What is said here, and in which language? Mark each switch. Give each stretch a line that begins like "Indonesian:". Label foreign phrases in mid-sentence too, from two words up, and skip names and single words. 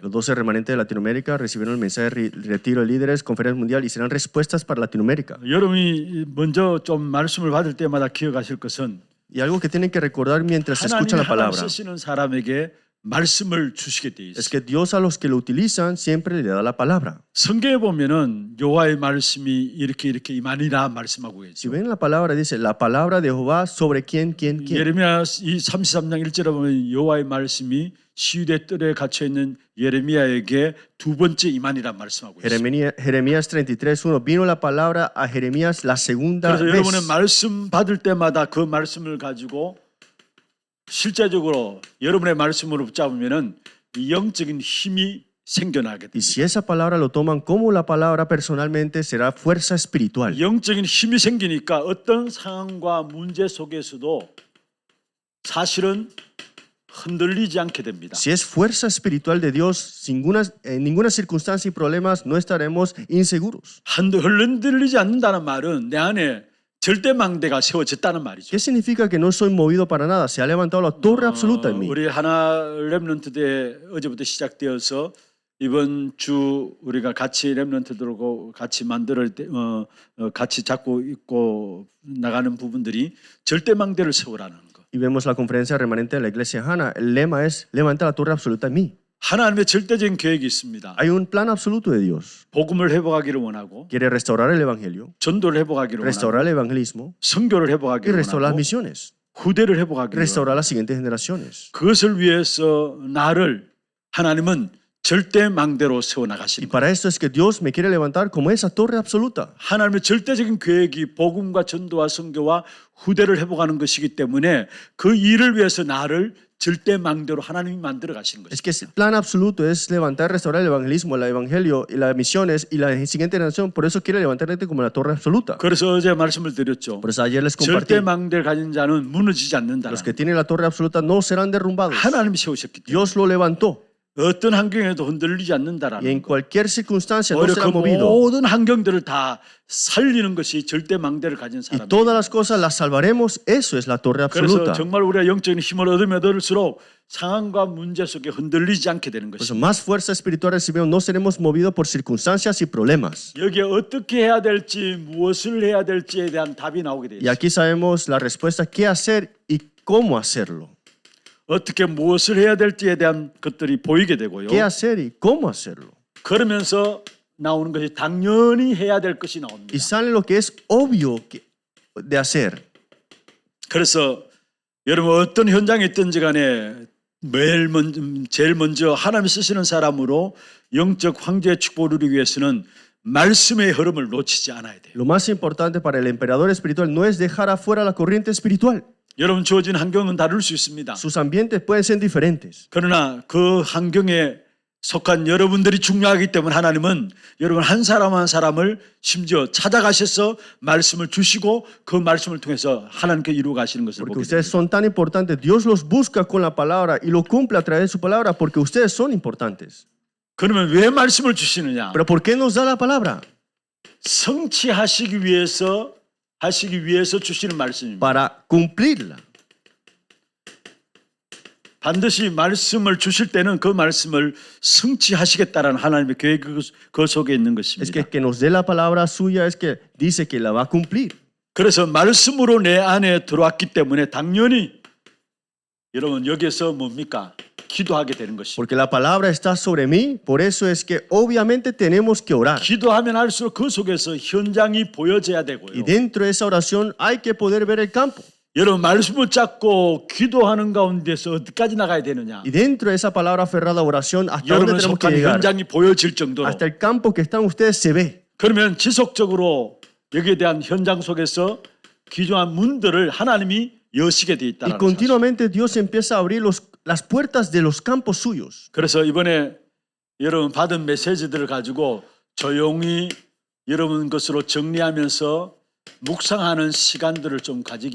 Spanish: Los 12 remanentes de Latinoamérica recibieron el mensaje de retiro de líderes, conferencia mundial y serán respuestas para Latinoamérica.
Korean: 여러분이 먼저 좀 말씀을 받을 때마다 기억하실 것은
Spanish: Y algo que tienen que recordar mientras escuchan
Korean: 하나님이
Spanish: la palabra
Korean: 쓰시는 사람에게 말씀을 주시게 돼
Spanish: es
Korean: 있어요.
Spanish: que Dios a los que lo utilizan siempre le da la palabra.
Korean: 성경에 보면은 여호와의 말씀이 이렇게 임하니라 말씀하고
Spanish: Si
Korean: 있죠.
Spanish: ven la palabra, dice la palabra de Jehová sobre quién.
Korean: 예레미야 33장 1절에 보면 여호와의 말씀이 시유대 뜰에 갇혀 있는 예레미야에게 두 번째 임하니라 말씀하고 있습니다.
Spanish: Jeremías 33:1 vino la palabra a Jeremías la segunda
Korean: 그래서 여러분의
Spanish: vez.
Korean: 말씀 받을 때마다 그 말씀을 가지고 실제적으로 여러분의 말씀으로 붙잡으면은 이 영적인 힘이 생겨나게
Spanish: Y
Korean: 됩니다.
Spanish: si esa palabra lo toman como la palabra personalmente, será fuerza espiritual.
Korean: 영적인 힘이 생기니까 어떤 상황과 문제 속에서도 사실은 흔들리지 않게 됩니다.
Spanish: Si es fuerza espiritual de Dios, en ninguna circunstancia y problemas no estaremos inseguros.
Korean: 흔들리지 않는다는 말은 내 안에 절대망대가 세워졌다는 말이죠.
Spanish: ¿Qué significa que no soy movido para nada? Se ha levantado la torre absoluta en mí.
Korean: 우리 하나 렘넌트 대 어제부터 시작되어서 이번 주 우리가 같이 렘넌트들하고 같이 만들 때 같이 잡고 있고 나가는 부분들이 절대망대를 세우라는 거.
Spanish: Y vemos la conferencia remanente de la iglesia Hana. El lema es levanta la torre absoluta en mí.
Korean: 하나님의 절대적인 계획이 있습니다.
Spanish: Hay un plan absoluto de Dios.
Korean: 복음을 회복하기를 원하고
Spanish: Quiere restaurar el evangelio,
Korean: 전도를 회복하기를
Spanish: restaurar
Korean: 원하고
Spanish: el evangelismo
Korean: 선교를
Spanish: y
Korean: 회복하기를
Spanish: restaurar las
Korean: 원하고
Spanish: misiones,
Korean: 후대를 회복하기를
Spanish: restaurar
Korean: 원하고
Spanish: las siguientes generaciones.
Korean: 그것을 위해서 나를 하나님은 절대 망대로 세워
Spanish: Y
Korean: 나가시는 거예요.
Spanish: para esto es que Dios me quiere levantar como esa torre absoluta.
Korean: 하나님의 절대적인 계획이 복음과 전도와 선교와 후대를 회복하는 것이기 때문에 그 일을 위해서 나를 절대 망대로 하나님이 만들어 가시는
Spanish: Es
Korean: 것입니다.
Spanish: que el plan absoluto es levantar, restaurar el evangelismo, el evangelio y las misiones y la siguiente generación. Por eso quiere levantarte como la torre absoluta.
Korean: 그래서 어제 말씀을 드렸죠.
Spanish: Por eso ayer les compartí,
Korean: 절대 망대를 가진 자는 무너지지 않는다.
Spanish: los que tienen la torre absoluta no serán derrumbados.
Korean: 하나님이 세우셨기 때문에
Spanish: Dios lo levantó
Korean: 어떤 환경에도 흔들리지
Spanish: y en
Korean: 않는다라는 거.
Spanish: cualquier circunstancia no
Korean: 오히려
Spanish: será
Korean: 그
Spanish: movido.
Korean: 모든 환경들을 다 살리는 것이 절대 망대를 가진
Spanish: Y
Korean: 사람.
Spanish: todas las cosas las salvaremos. Eso es la torre
Korean: 그래서
Spanish: absoluta.
Korean: 정말 우리가 영적인 힘을 얻으면 얻을수록 상황과 문제 속에 흔들리지 않게 되는
Spanish: Por eso
Korean: 것입니다.
Spanish: más fuerza espiritual recibimos, no seremos movidos por circunstancias y problemas.
Korean: 여기에 어떻게 해야 될지 무엇을 해야 될지에 대한 답이 나오게 되어
Spanish: Y
Korean: 있습니다.
Spanish: aquí sabemos la respuesta, qué hacer y cómo hacerlo.
Korean: 어떻게 무엇을 해야 될지에 대한 것들이 보이게 되고요.
Spanish: ¿Qué hacer y cómo hacerlo?
Korean: 그러면서 나오는 것이 당연히 해야 될 것이 나옵니다.
Spanish: Y sale lo que es obvio de hacer.
Korean: 그래서 여러분 어떤 현장에 있든지 간에 제일 먼저 하나님이 쓰시는 사람으로 영적 황제의 축복을 누리기 위해서는 말씀의 흐름을 놓치지 않아야 돼요.
Spanish: Lo más importante para el emperador espiritual no es dejar afuera la corriente espiritual.
Korean: 여러분 주어진 환경은 다를 수 있습니다.
Spanish: Sus ambientes pueden ser diferentes.
Korean: 그러나 그 환경에 속한 여러분들이 중요하기 때문에 하나님은 여러분 한 사람 한 사람을 심지어 찾아가셔서 말씀을 주시고 그 말씀을 통해서 하나님께 이루어 가시는 것을
Spanish: Porque
Korean: 보게
Spanish: ustedes
Korean: 됩니다.
Spanish: son tan importantes. Dios los busca con la palabra y lo cumple a través de su palabra porque ustedes son importantes.
Korean: 그러면 왜 말씀을 주시느냐?
Spanish: Pero ¿por qué nos da la palabra?
Korean: 성취하시기 위해서 주시는 말씀입니다.
Spanish: Para cumplirla.
Korean: 반드시 말씀을 주실 때는 그 말씀을 성취하시겠다라는 하나님의 계획 그 속에 있는
Spanish: Es
Korean: 것입니다.
Spanish: que nos dé la palabra suya es que dice que la va a cumplir.
Korean: 그래서 말씀으로 내 안에 들어왔기 때문에 당연히 여러분 여기에서 뭡니까? 기도하게 되는 것입니다.
Spanish: Porque la palabra está sobre mí, por eso es que obviamente tenemos que orar.
Korean: 기도하면 할수록 그 속에서 현장이 보여져야
Spanish: Y
Korean: 되고요.
Spanish: dentro de esa oración hay que poder ver el campo.
Korean: 여러분 말씀을 잡고 기도하는 가운데서 어디까지 나가야 되느냐?
Spanish: Y dentro de esa palabra aferrada oración, ¿hasta dónde
Korean: 여러분
Spanish: tenemos que
Korean: 속한
Spanish: llegar?
Korean: 현장이 보여질 정도로.
Spanish: Hasta el campo que están ustedes se ve.
Korean: 그러면 지속적으로 여기에 대한 현장 속에서 기존한 문들을 하나님이 여시게 돼
Spanish: Y
Korean: 있다는 사실.
Spanish: continuamente Dios empieza a abrir las puertas de los campos suyos.
Korean: 그래서 이번에 여러분 받은 메시지들을 가지고 조용히 여러분 것으로 정리하면서 묵상하는 시간들을 좀 가지기를